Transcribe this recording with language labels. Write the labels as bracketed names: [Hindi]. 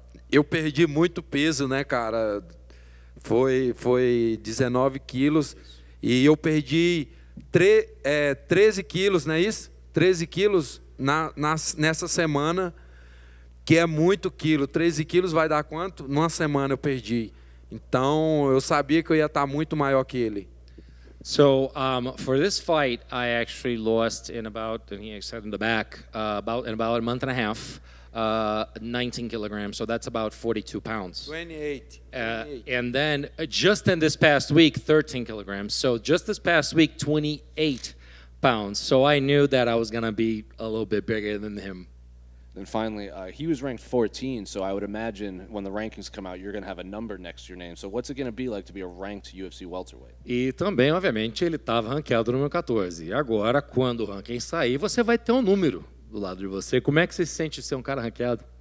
[Portuguese] Eu perdi muito peso, né, cara? Foi 19 quilos e eu perdi 13 quilos, não é isso? 13 quilos nessa semana, que é muito quilo. 13 quilos vai dar quanto? Numa semana eu perdi. Então, eu sabia que eu ia estar muito maior que ele. [English] So, for this fight, I actually lost in about, and he said in the back, in about a month and a half, 19 kilograms, so that's about 42 pounds. 28. And then just in this past week, 13 kilograms. So just this past week, 28 pounds. So I knew that I was going to be a little bit bigger than him. And finally, he was ranked 14, so I would imagine when the rankings come out, you're going to have a number next to your name. So what's it going to be like to be a ranked UFC welterweight? [Portuguese] E também, obviamente, ele estava ranqueado no número 14. E agora, quando o ranking sair, você vai ter um número do lado de você. Como é que você se sente ser um cara ranqueado?